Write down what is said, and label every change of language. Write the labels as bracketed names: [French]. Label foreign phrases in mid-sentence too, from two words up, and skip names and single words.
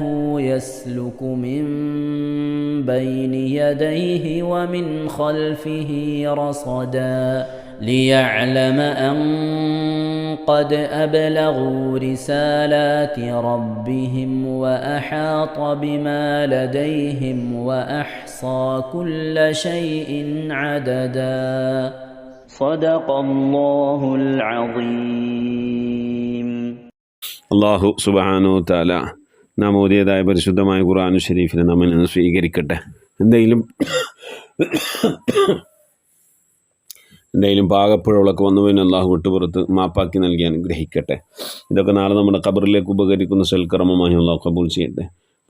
[Arabic] يسلك من بين يديه ومن خلفه رصدا ليعلم أن قد أبلغوا رسالات ربهم وأحاط بما لديهم وأحصى كل شيء عددا صدق الله العظيم. الله سبحانه وتعالى [Malayalam] നാം ഓതിയതായ പരിശുദ്ധമായ ഖുർആനുൽ ശരീഫിനെ നമ്മിൽ നിന്ന് സ്വീകരിക്കട്ടെ. എന്തെങ്കിലും പാകപ്പിഴകളൊക്കെ വന്നുവെന്ന് അള്ളാഹു വിട്ടുപുറത്ത് മാപ്പാക്കി നൽകി അനുഗ്രഹിക്കട്ടെ. ഇതൊക്കെ നാളെ നമ്മുടെ ഖബറിലേക്ക് ഉപകരിക്കുന്ന സൽക്കർമ്മമായി അള്ളാഹു കബൂൽ ചെയ്യട്ടെ.